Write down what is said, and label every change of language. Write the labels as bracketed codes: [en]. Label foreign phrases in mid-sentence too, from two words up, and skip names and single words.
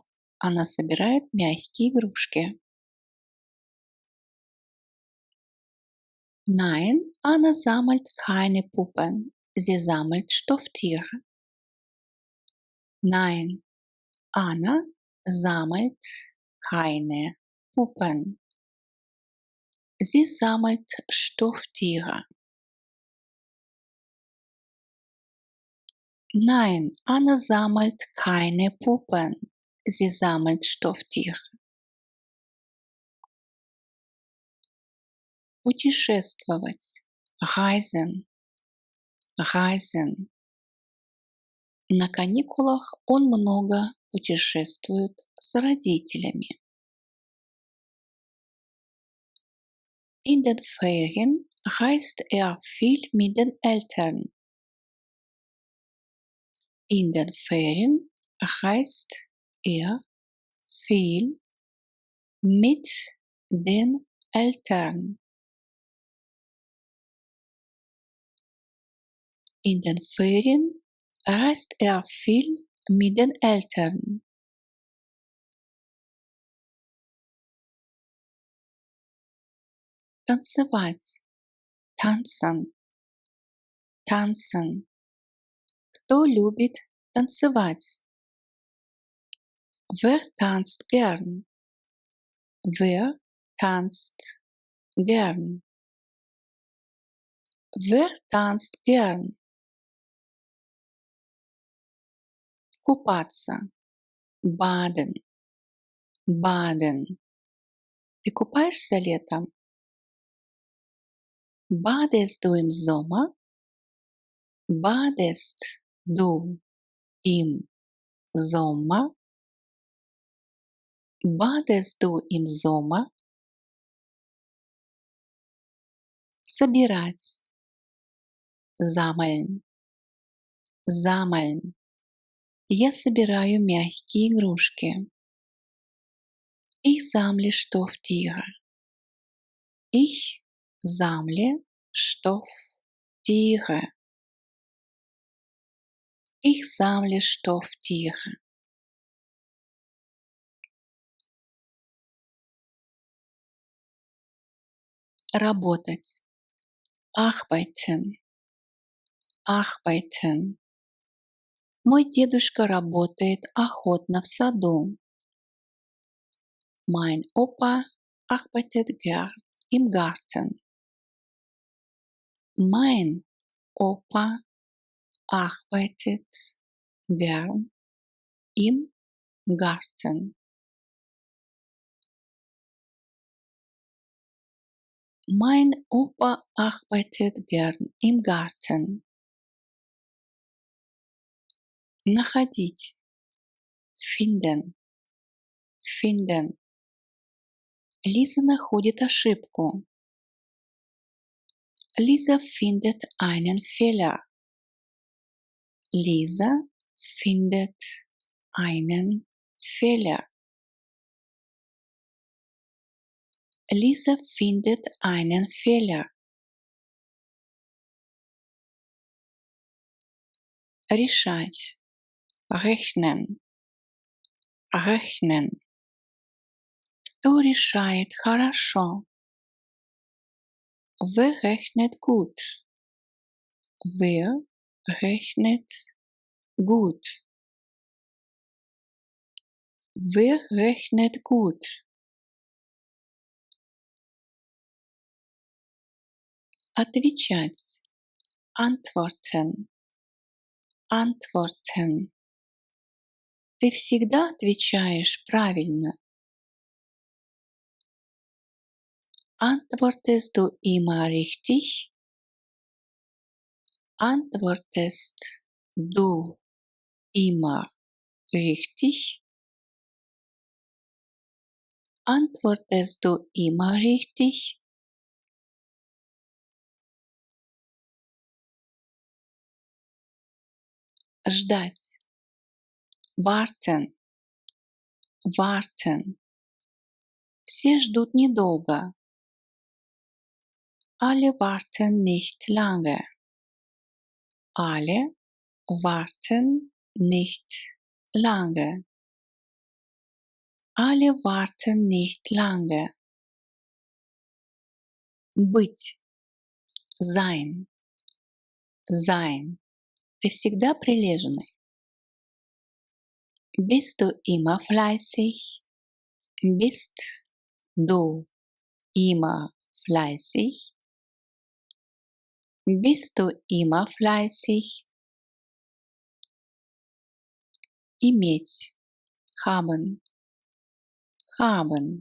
[ru] Она собирает мягкие игрушки. [de] Nein, Anna sammelt keine Puppen. Sie sammelt Stofftiere. Nein, Anna sammelt keine Puppen. Sie sammelt Stofftiere. Nein, Anna sammelt keine Puppen. Sie sammelt Stofftiere. [ru] Путешествовать. [de] Reisen. Reisen. [ru] На каникулах он много путешествует с родителями. [de] In den Ferien reist viel mit den Eltern. In den Ferien reist viel mit den Eltern. In den Ferien reist viel mit den Eltern. [ru] Танцевать. [de] Tanzen. Tanzen. [ru] Кто любит танцевать? [de] Wer tanzt gern? Wer tanzt gern? Wer tanzt gern? [ru] Купаться. [de] Baden. Baden. [ru] Ты купаешься летом? [de] Badest du im Sommer? Badest du im Sommer? Badest du im Sommer? [ru] Собирать. [de] Sammeln. Sammeln. [ru] Я собираю мягкие игрушки. [de] Ich sammle Stofftiere. Ich sammle Stofftiere. Ich sammle Stofftiere. [ru] Работать. [de] Arbeiten. Arbeiten. [ru] Мой дедушка работает охотно в саду. [de] Mein Opa arbeitet gern im Garten. Mein Opa arbeitet gern im Garten. Mein Opa arbeitet gern im Garten. [ru] Находить. [de] Finden. Finden. [ru] Лиза находит ошибку. [de] Lisa findet einen Fehler. Lisa findet einen Fehler. Lisa findet einen Fehler. [ru] Решать. [de] Rechnen. Rechnen. [ru] Кто решает хорошо? [de] Wer rechnet gut? Wer rechnet gut? Wer rechnet gut? [ru] Отвечать. [de] Antworten. Antworten. [ru] Ты всегда отвечаешь правильно. [de] Antwortest du immer richtig? Antwortest du immer richtig? Antwortest du immer richtig? [ru] Ждать. [de] Warten. Warten. [ru] Все ждут недолго. [de] Alle warten nicht lange. Alle warten nicht lange. Alle warten nicht lange. [ru] Быть. Sein. [de] Sein. [ru] Ты всегда прилежный. [de] Bist du immer fleißig? Bist du immer fleißig? Bist du immer fleißig? Иметь, haben, haben.